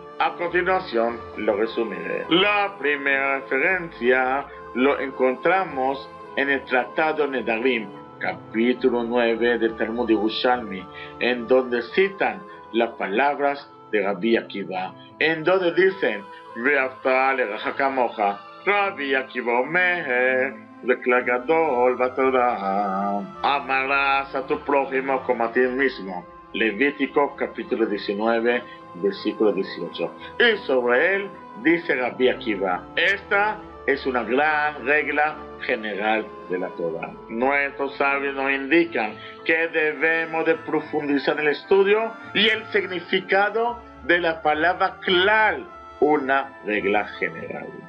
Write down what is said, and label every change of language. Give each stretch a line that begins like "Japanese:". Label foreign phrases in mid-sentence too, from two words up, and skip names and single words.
Spanish: A continuación lo resumiré. La primera referencia lo encontramos en el Tratado Nedarim, capítulo 9 del Talmud Yerushalmi, en donde citan las palabras de Rabbi Akiva, en donde dicen:
Hebrew: ואהבת לרעך כמוך. רבי עקיבא אומר, לכלל גדול בתורה,
Spanish: amarás a tu prójimo como a ti mismo. Levítico capítulo 19, versículo 18. Y sobre él dice Rabbi Akiva: esta es una gran regla general de la Torah. Nuestros sabios nos indican que debemos de profundizar en el estudio y el significado de la palabra klal, una regla general.